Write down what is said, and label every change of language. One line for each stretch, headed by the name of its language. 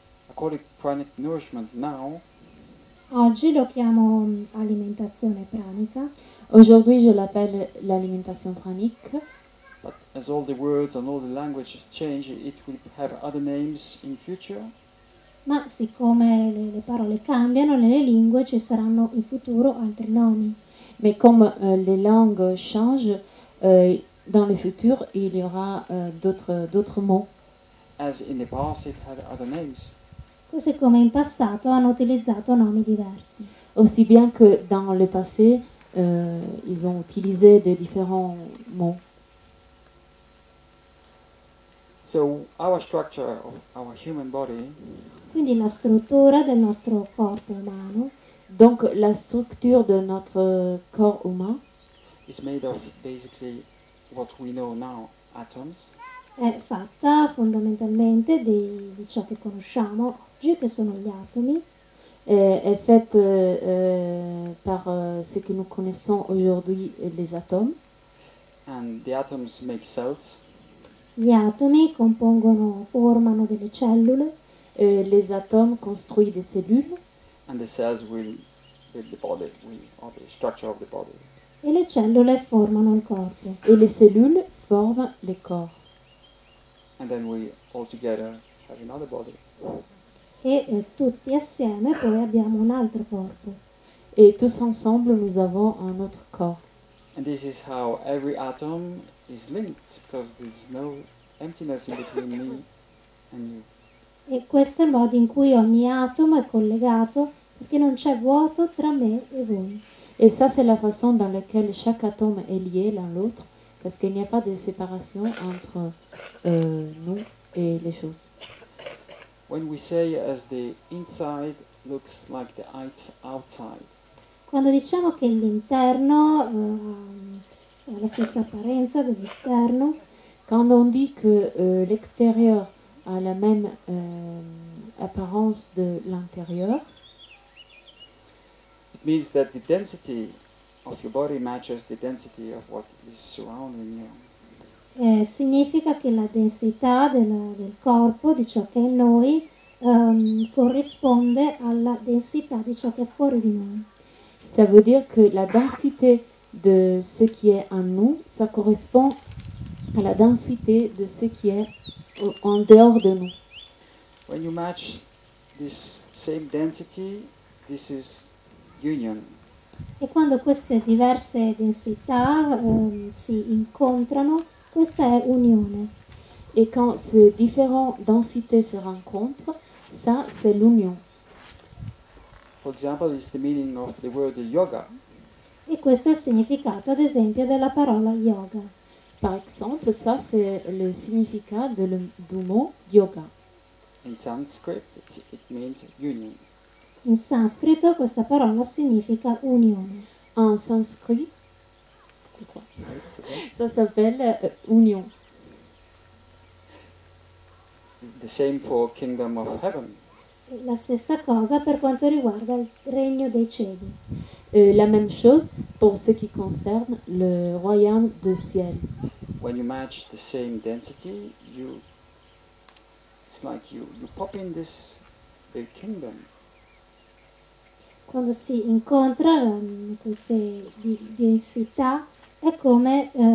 English: I call it pranic nourishment now
Italian: Oggi lo chiamo alimentazione pranica,
French: Aujourd'hui, je l'appelle l'alimentation pranique.
English: but as all the words and all the language change, it will have other names in future.
Italian: ma siccome le parole cambiano nelle lingue ci saranno in futuro altri nomi.
French: Mais comme les langues changent, dans le futur, il y aura d'autres mots.
English: As in the past it had other names.
Italian: Così come in passato hanno utilizzato nomi diversi.
French: Aussi bien que dans le passé, ils ont utilisé des différents mots.
English: So our structure of our human body
Italian: Quindi la struttura del nostro corpo umano
French: Donc la structure de notre corps humain
English: is made of basically what we know now, atoms,
Italian: è fatta fondamentalmente di ciò che conosciamo oggi, che sono gli atomi,
French: est faite par ce que nous connaissons aujourd'hui, les atomes.
English: And the atoms make cells,
Italian: Gli atomi formano delle cellule
French: Les atomes construisent des cellules
English: and the cells will build the body, or the structure of the body.
Italian: e le cellule formano il corpo.
French: et les cellules forment les corps.
English: And then we all together have another body.
Italian: E tutti assieme poi abbiamo un altro corpo.
French: Et tous ensemble, nous avons un autre corps.
English: And this is how every atom is linked, because there's no emptiness in between me and you.
Italian: E questo è il modo in cui ogni atomo è collegato, perché non c'è vuoto tra me e voi.
French: Et ça, c'est la façon dans laquelle chaque atome est lié l'un l'autre, parce qu'il n'y a pas de séparation entre nous et les choses.
English: When we say as the inside looks like the outside,
Italian: Quando diciamo che l'interno ha la stessa apparenza dell'esterno,
French: Quand on dit que l'extérieur a la même apparence de l'intérieur,
English: it means that the density of your body matches the density of what is surrounding you.
Italian: significa che la densità del corpo, di ciò che è in noi, corrisponde alla densità di ciò che è fuori di noi.
French: ça veut dire que la densité de ce qui est en nous, ça correspond à la densité de ce qui est en dehors de nous.
English: When you match this same density, this is union.
Italian: E quando queste diverse densità si incontrano, questa è unione.
French: Et quand ces différentes densités se rencontrent, ça, c'est l'union.
English: For example, it's the meaning of the word yoga.
Italian: E questo è il significato, ad esempio, della parola yoga.
French: Par exemple, ça, c'est le significat du mot yoga.
English: In Sanskrit, it means union.
Italian: In sanscrito questa parola significa unione.
French: En sanskrit, je crois, ça s'appelle union.
English: The same for kingdom of heaven.
Italian: E la stessa cosa per quanto riguarda il regno dei cieli.
French: La même chose pour ce qui concerne le royaume du ciel.
English: When you match the same density, it's like you pop in the kingdom.
Italian: Quando si incontra queste densità è come